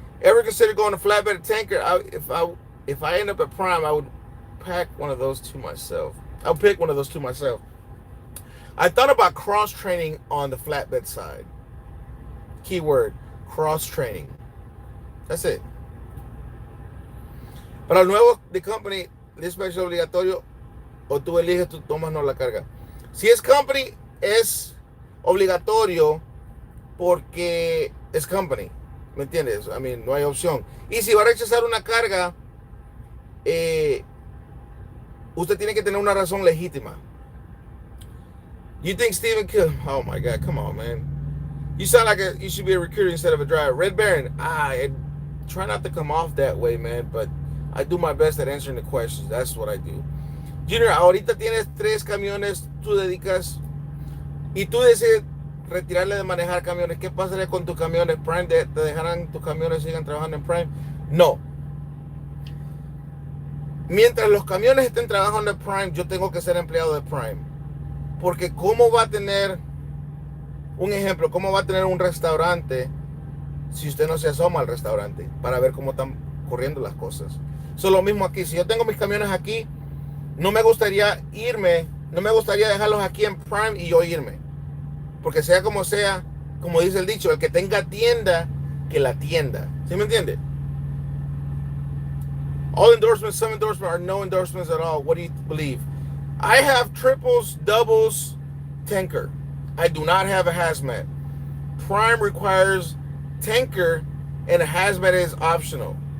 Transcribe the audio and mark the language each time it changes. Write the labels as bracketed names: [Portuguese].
[English] Ever consider going to flatbed tanker? If I end up at Prime, I would pack one of those to myself. I'll pick one of those to myself. I thought about cross training on the flatbed side. Keyword, cross training. That's it. [Spanish] Para el nuevo de company, dispatch es obligatorio o tú eliges, tú tomas no la carga. Si es company, es obligatorio porque es company. ¿Me entiendes? [English] I mean, [Spanish] no hay opción. Y si va a rechazar una carga, usted tiene que tener una razón legítima. [English] You think Stephen Kill? Oh my God, come on, man. You sound like you should be a recruiter instead of a driver. Red Baron, I try not to come off that way, man, but I do my best at answering the questions. That's what I do. [Spanish] Junior, ahorita tienes 3 camiones, tú dedicas, y tú decides retirarle de manejar camiones. ¿Qué pasaría con tus camiones? Prime, ¿te dejarán tus camiones sigan trabajando en Prime? No. Mientras los camiones estén trabajando en Prime, yo tengo que ser empleado de Prime. Porque ¿cómo va a tener, un ejemplo, cómo va a tener un restaurante si usted no se asoma al restaurante para ver cómo están corriendo las cosas? Eso es lo mismo aquí. Si yo tengo mis camiones aquí, no me gustaría irme, no me gustaría dejarlos aquí en Prime y yo irme. Porque sea, como dice el dicho, el que tenga tienda, que la tienda. ¿Sí me entiende? [English] All endorsements, some endorsements are no endorsements at all. What do you believe? I have triples, doubles, tanker. I do not have a hazmat. Prime requires tanker and a hazmat is optional.